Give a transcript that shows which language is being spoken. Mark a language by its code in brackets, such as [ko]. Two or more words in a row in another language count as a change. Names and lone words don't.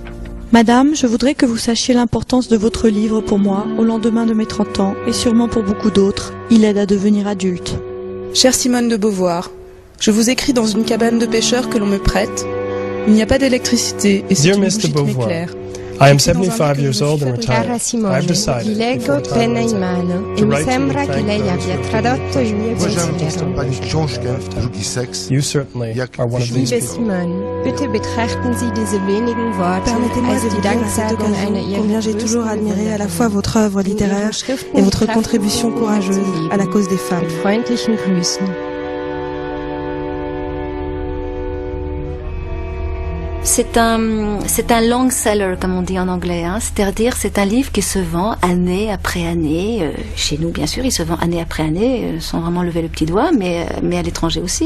[fr] Madame, je voudrais que vous sachiez l'importance de votre livre pour moi, au lendemain de mes 30 ans, et sûrement pour beaucoup d'autres. Il aide à devenir adulte. Chère Simone de Beauvoir, je vous écris dans une cabane de pêcheurs que l'on me prête. Il n'y a pas d'électricité et c'est une bougie qui m'éclaire. [en] I am 75 years old and retired. [it] Cara Simone, vi leggo penna in mano e mi sembra che lei abbia tradotto il mio pensiero. [en] You certainly are one of these [de] Liebe [en] people. [de] Simone, bitte betrachten Sie diese wenigen Worte als die Danksagung einer [fr] combien j'ai toujours admiré à la fois votre œuvre littéraire et votre contribution courageuse à la cause des femmes. [de] Mit freundlichen Grüßen. [fr] C'est un [en] long seller, [fr] comme on dit en anglais, hein. C'est-à-dire c'est un livre qui se vend année après année. Chez nous, bien sûr, il se vend année après année, sans vraiment lever le petit doigt, mais à l'étranger aussi.